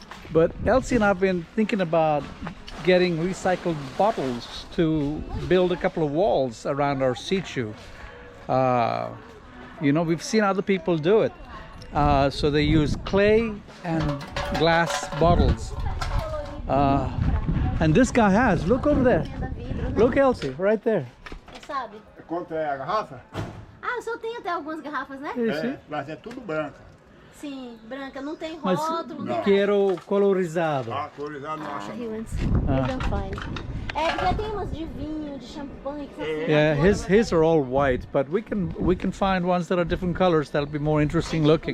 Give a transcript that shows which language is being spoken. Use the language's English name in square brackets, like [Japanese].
[English] But Elci and I have been thinking about getting recycled bottles to build a couple of walls around our situ. You know, we've seen other people do it. So they use clay and glass bottles. And this guy has, look over there. Look, Elci, right there. [Portuguese] Sabe? Quanto é a garrafa? Ah, o senhor tem até algumas garrafas, né? É, mas é tudo branca. Sim, branca, não tem Mas rótulo, não tem quero colorizado. Ah, colorizado não acha. [English] He wants, we don't find. [Portuguese] É, já tem umas de vinho, de champanhe, que são assim. [English] Yeah, his are all white, but we can find ones that are different colors that'll be more interesting looking.